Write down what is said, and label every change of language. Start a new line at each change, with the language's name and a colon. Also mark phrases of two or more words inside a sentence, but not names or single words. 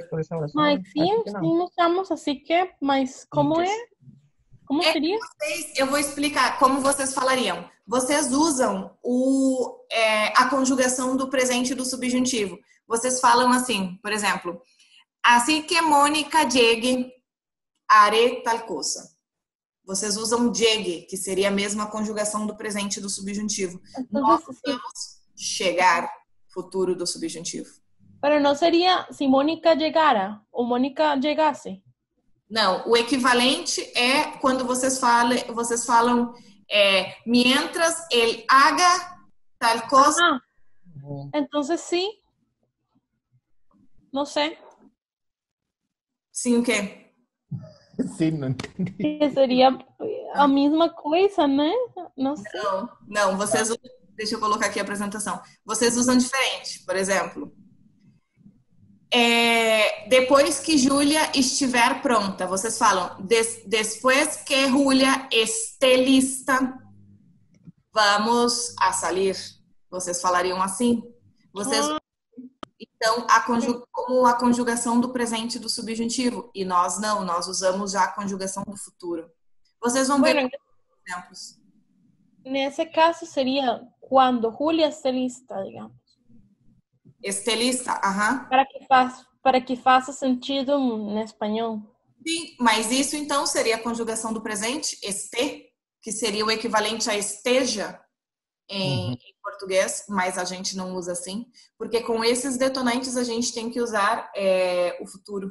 Portuguese: Mas sim usamos assim que, mas como é? Como seria? Eu vou explicar como vocês falariam. Vocês usam a conjugação do presente do subjuntivo. Vocês falam assim, por exemplo, assim que Mônica
Spanish: llegue, haré tal
Portuguese: coisa. Vocês usam llegue, que seria a mesma conjugação do presente do subjuntivo. Nós vamos chegar, futuro do subjuntivo. Pero não seria se Mônica chegara ou Mônica chegasse. Não, o equivalente é quando vocês falam
Spanish: mientras él haga tal cosa.
Portuguese: Ah, entonces sim. Não sei. Sim, o quê? Sim, não entendi. Que seria a mesma coisa, né? Não sei. Não, vocês usam, deixa eu colocar aqui a apresentação. Vocês usam diferente, por exemplo. Depois que Júlia estiver pronta, vocês falam depois que Júlia
Spanish: esté lista, vamos a salir.
Portuguese: Vocês falariam assim? Então, como a conjugação do presente do subjuntivo. E nós não, nós usamos já a conjugação do futuro. Vocês vão ver exemplos. Nesse caso seria quando Júlia
Spanish: esté lista,
Portuguese: digamos.
Spanish: Esté lista, aham.
Portuguese: Para que faça sentido em espanhol. Sim, mas isso então seria a conjugação do presente, este, que seria o equivalente a esteja em português, mas a gente não usa assim, porque com esses detonantes a gente tem que usar o futuro.